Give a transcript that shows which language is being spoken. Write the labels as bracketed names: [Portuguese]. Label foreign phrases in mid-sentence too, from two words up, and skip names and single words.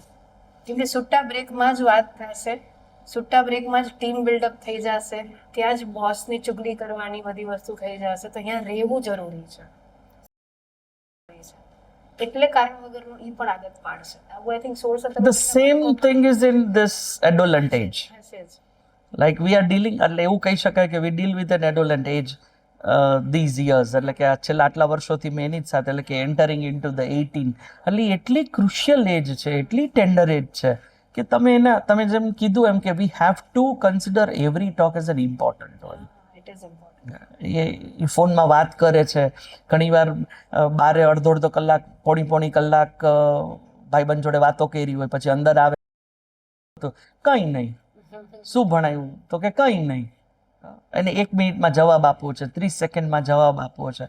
[Gujarati] કેમ કે સુટ્ટા બ્રેકમાં જ વાત થશે, સુટ્ટા બ્રેકમાં જ [English] team buildup [Gujarati] થઈ જશે, ત્યાં જ બોસની ચુગલી કરવાની બધી વસ્તુ થઈ જશે. તો અહીંયા રહેવું જરૂરી છે. એટલે કારણ વગરનું એ પણ આદત પાડશે. [English] I think 16-17 The same thing is in this adolescent age. Like we are dealing, [Gujarati] એટલે એવું કહી શકાય કે [English] we deal with an adolescent age these years. [Gujarati] એટલે કે આ છેલ્લા આટલા વર્ષોથી મેં એની જ સાથે, એટલે કે [English] entering into the [Gujarati] 18. એટલે એટલી [English] crucial age [Gujarati] છે, એટલી [English] tender age [Gujarati] છે કે તમે જેમ કીધું એમ કે [English] we have to consider every talk as an important one. [Gujarati] એ ફોનમાં વાત કરે છે, ઘણીવાર બારે અડધો કલાક પોણી કલાક ભાઈબંધ જોડે વાતો કરી હોય, પછી અંદર આવે તો કંઈ નહીં, શું ભણાયું તો કે કંઈ નહીં, એને 1 મિનિટમાં જવાબ આપવો છે, 30 સેકન્ડમાં જવાબ આપવો છે.